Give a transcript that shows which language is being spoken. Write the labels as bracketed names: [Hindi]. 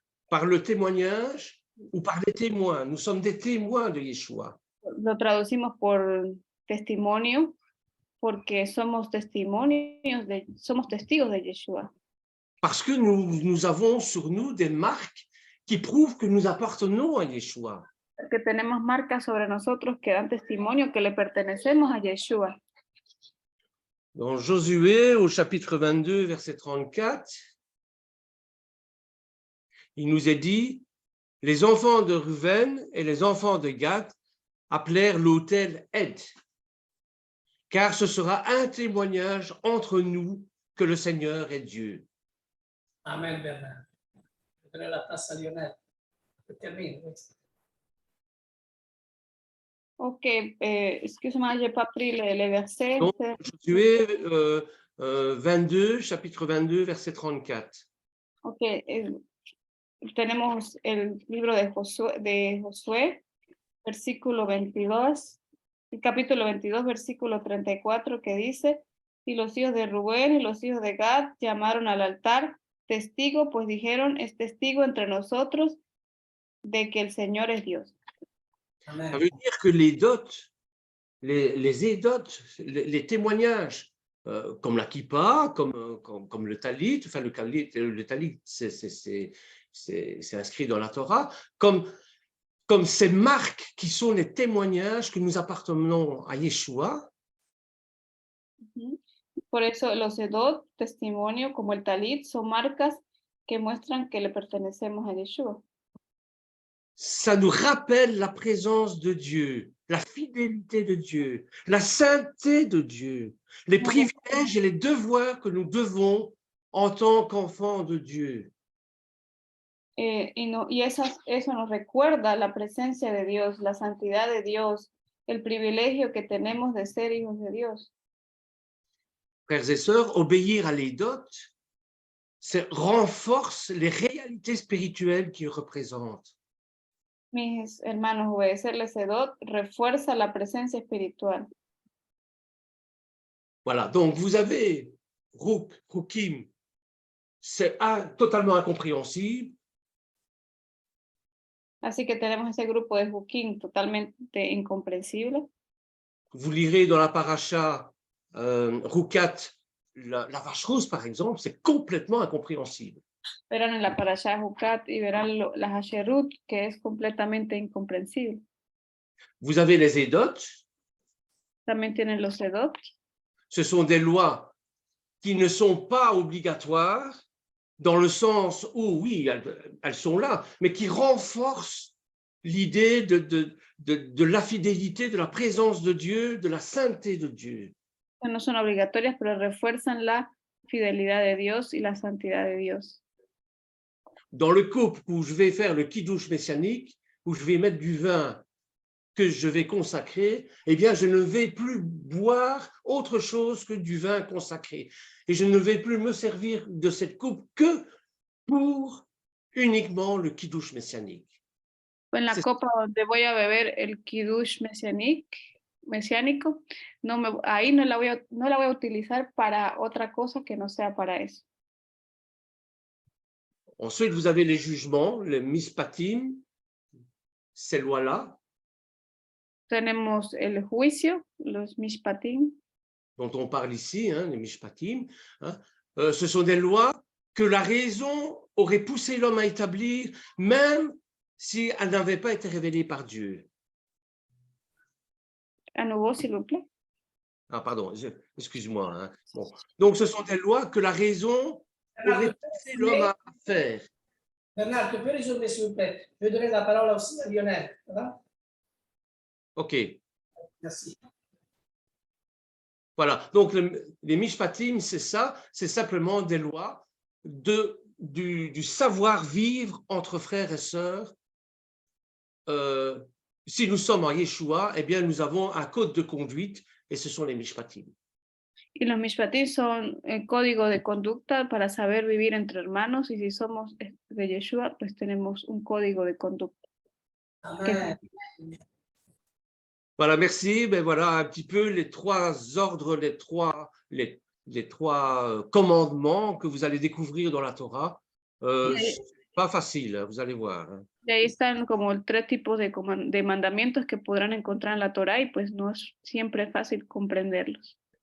[French] Par le témoignage ou par les témoins. Nous sommes des témoins de Yeshua. [Spanish] Lo traducimos por testimonio, porque somos testigos de Yeshua. [French] Parce que nous avons sur nous des marques qui prouvent que nous appartenons à Yeshua. [Spanish] Que tenemos marcas sobre nosotros que dan testimonio que le pertenecemos a Yeshua. [French] Dans Josué, au chapitre 22, verset 34, il nous est dit, les enfants de Ruven et les enfants de Gad appelèrent l'autel Ed, car ce sera un témoignage entre nous que le Seigneur est Dieu. Amen, Bernard. Je prenais la tasse à Lionel. Je termine. Ok, excuse-moi, j'ai pas pris les versets. Donc, Josué 22, chapitre 22, verset 34. [Spanish] Ok, tenemos el libro de Josué, versículo 22, el capítulo 22, versículo 34, que dice: y los hijos de Rubén y los hijos de Gad llamaron al altar testigo, pues dijeron: es testigo entre nosotros de que el Señor es Dios. Amen. [French] Ça veut dire que les dots, les édotes, les témoignages, comme la kippa, comme le talit, enfin le talit, c'est inscrit dans la Torah, comme ces marques qui sont les témoignages que nous appartenons à Yeshua. [Spanish] Por eso los edot, testimonio, como el talit, son marcas que muestran que le pertenecemos a Yeshua. [French] Ça nous rappelle la présence de Dieu, la fidélité de Dieu, la sainteté de Dieu, les privilèges et les devoirs que nous devons en tant qu'enfants de Dieu. [Spanish] Eso nos recuerda la presencia de Dios, la santidad de Dios, el privilegio que tenemos de ser hijos de Dios. [French] Frères et sœurs, obéir à l'Édot, ça renforce les réalités spirituelles qu'il représente. [Spanish] Mis hermanos, obedecerles edot refuerza la presencia espiritual. [French] Voilà, donc vous avez Rukim, c'est totalement incompréhensible. [Spanish] Así que tenemos ese grupo de Jukim totalmente incomprensible. [French] Vous lirez dans la paracha Rukat, la vache rousse par exemple, c'est complètement incompréhensible. [Spanish] Verán en la parasha Jukat y verán la Hasherut, que es completamente incomprensible. [French] Vous avez les Édotes. [Spanish] También tienen los edot. [French] Ce sont des lois qui ne sont pas obligatoires dans le sens où, oui, elles sont là, mais qui renforcent l'idée de la fidélité, de la présence de Dieu, de la sainteté de Dieu. [Spanish] No son obligatorias, pero refuerzan la fidelidad de Dios y la santidad de Dios. [French] Dans le couple où je vais faire le kiddush messianique, où je vais mettre du vin que je vais consacrer, eh bien, je ne vais plus boire autre chose que du vin consacré. Et je ne vais plus me servir de cette coupe que pour uniquement le kiddush messianique. [Spanish] En la copa donde voy a beber el kiddush mesiánico, ahí no la voy a utilizar para otra cosa que no sea para eso. [French] Ensuite, vous avez les jugements, les mispatim, ces lois-là. [Spanish] Tenemos el juicio, los mishpatim. [French] Dont on parle ici, hein, les mishpatim. Hein. Ce sont des lois que la raison aurait poussé l'homme à établir, même si elles n'avaient pas été révélées par Dieu. À nouveau, s'il vous plaît. Ah, pardon, excuse-moi. Hein. Bon. Donc, ce sont des lois que la raison aurait poussé l'homme à faire. Bernard, tu peux résumer, s'il vous plaît? Je vais donner la parole aussi à Lionel. Ça va? OK. Merci. Voilà. Donc, les mishpatim, c'est ça. C'est simplement des lois du savoir-vivre entre frères et sœurs. Si nous sommes en Yeshua, eh bien, nous avons un code de conduite et ce sont les mishpatim. [Spanish] Y los mishpatim son el código de conducta para saber vivir entre hermanos, y si somos de Yeshua, pues tenemos un código de conducta. Amen. [French] Voilà, merci. Ben voilà un petit peu les trois ordres, les trois commandements que vous allez découvrir dans la Torah. C'est pas facile, vous allez voir. [Spanish] Y ahí están como 3 tipos de mandamientos que podrán encontrar en la Torah, y pues no es siempre fácil comprenderlos.